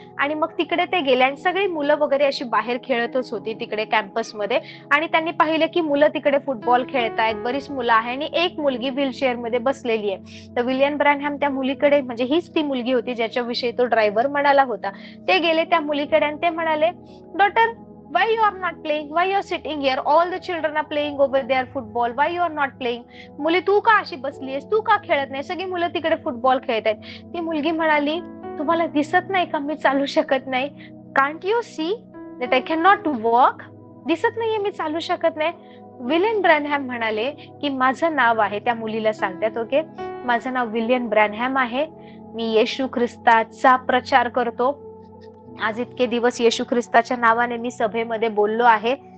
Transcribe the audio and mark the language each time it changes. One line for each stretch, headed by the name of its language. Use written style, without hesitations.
Marathi: आणि मग तिकडे ते गेले आणि सगळी मुलं वगैरे अशी बाहेर खेळतच होती तिकडे कॅम्पसमध्ये. आणि त्यांनी पाहिलं की मुलं तिकडे फुटबॉल खेळतायत, बरीच मुलं आहे आणि एक मुलगी व्हीलचेअर मध्ये बसलेली आहे. तर विलियम ब्रॅनहॅम त्या मुलीकडे, म्हणजे हीच ती मुलगी होती ज्याच्याविषयी तो ड्रायव्हर म्हणाला होता, ते गेले त्या मुलीकडे आणि ते म्हणाले,
English: Daughter, why you are not playing? Why you are sitting here? All the children are playing over there football. Why you are not playing?
Marathi: मुली, तू का अशी बसलीयस? तू का खेळत नाही? सगळी मुलं तिकडे फुटबॉल खेळत आहेत. ती मुलगी म्हणाली, तुम्हाला दिसत नाही का मी चालू शकत नाही?
English: Can't you see that I cannot walk?
Marathi: दिसत नाहीये मी चालू शकत नाही? विलियम ब्रॅनहॅम म्हणाले की माझं नाव आहे, त्या मुलीला सांगतात, ओके, माझं नाव विलियम ब्रॅनहॅम आहे, मी येशू ख्रिस्ताचा प्रचार करतो. आज इतके दिवस येशू ख्रिस्ताच्या नावाने मी सभेमध्ये बोललो आहे.